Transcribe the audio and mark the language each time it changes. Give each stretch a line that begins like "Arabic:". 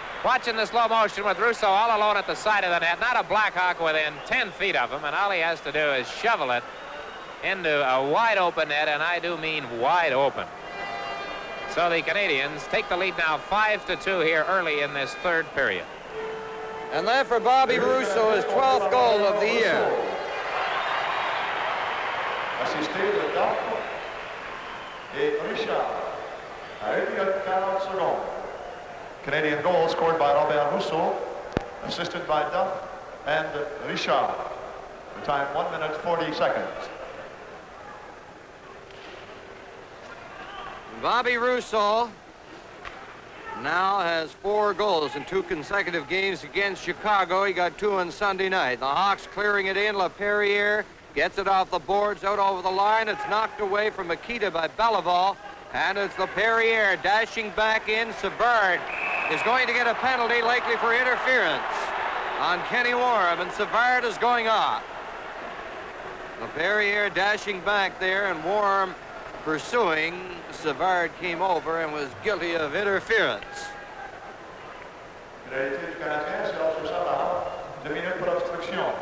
English: Watching the slow motion with Russo all alone at the side of the net, not a Blackhawk within 10 feet of him, and all he has to do is shovel it into a wide open net, and I do mean wide open. So the Canadiens take the lead now 5-2 here early in this third period. And that for Bobby Russo is 12th goal of the year.
French: Assisté de Duff et Richard à 1 secondes.
English: Canadian goal scored by Robert Russo, assisted by Duff and Richard. The time 1 minute 40 seconds. Bobby Russo now has 4 goals in 2 consecutive games against Chicago. He got 2 on Sunday night. The Hawks clearing it in. LaPerriere gets it off the boards, out over the line. It's knocked away from Makita by Beliveau. And it's LaPerriere dashing back in. Savard is going to get a penalty, likely for interference on Kenny Warham, and Savard is going off. LaPerriere dashing back there, and Warham pursuing. Savard came over and was guilty of interference.
French: Pénalité du Canadien, Serge Savard. 2 minutes pour obstruction.